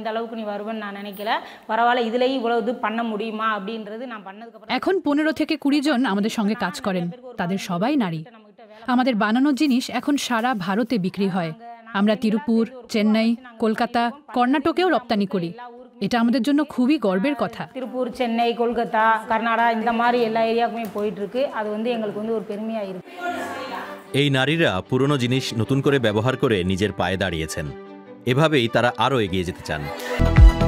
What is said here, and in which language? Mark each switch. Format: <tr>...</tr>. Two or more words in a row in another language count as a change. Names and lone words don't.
<bn>এখন 15 থেকে 20 জন আমাদের সঙ্গে কাজ করেন, তাদের সবাই নারী। আমাদের বানানো জিনিস এখন সারা ভারতে বিক্রি হয়। আমরা তিরুপুর, চেন্নাই, কলকাতা, কর্ণাটকেও রপ্তানি করি। এটা আমাদের জন্য খুবই গর্বের কথা।</bn> <ta>তিরুপুর, চেন্নাই, কলকাতা, কর্ণাটক இந்த மாதிரி எல்லா ஏரியாக்குமே போயிட்டு இருக்கு। அது எங்களுக்கு ஒரு பெருமையா இருக்கு।</ta> <bn>এই নারীরা পুরনো জিনিস নতুন করে ব্যবহার করে নিজের পায়ে দাঁড়িয়েছেন। এভাবেই তারা আরও এগিয়ে যেতে চান।</bn>